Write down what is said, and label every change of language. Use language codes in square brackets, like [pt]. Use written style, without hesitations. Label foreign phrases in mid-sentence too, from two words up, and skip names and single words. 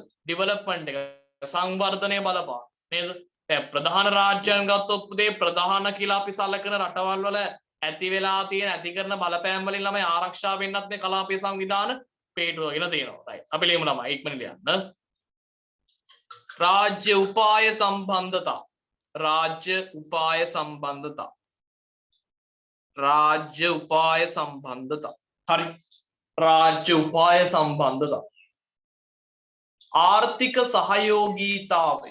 [si] ඩෙවලොප්මන්ට් එක සංවර්ධනය බලපාන. නේද? දැන් ප්‍රධාන රාජ්‍යයන් ගත්තොත් පුතේ ප්‍රධාන කියලා අපි සලකන රටවල් වල ඇති වෙලා තියෙන ඇති කරන බලපෑම් වලින් ළමයි ආරක්ෂා වෙන්නත් මේ කලාපීය සංවිධාන පිටුවගෙන තියෙනවා. right අපි ලියමු ළමයි ඉක්මනින් ලියන්න. රාජ්‍ය උපාය සම්බන්ධතා. රාජ්‍ය උපාය සම්බන්ධතා. රාජ්‍ය උපාය සම්බන්ධතා. හරි රාජ්‍ය උපාය සම්බන්ධතා. ආර්ථික සහයෝගීතාවේ.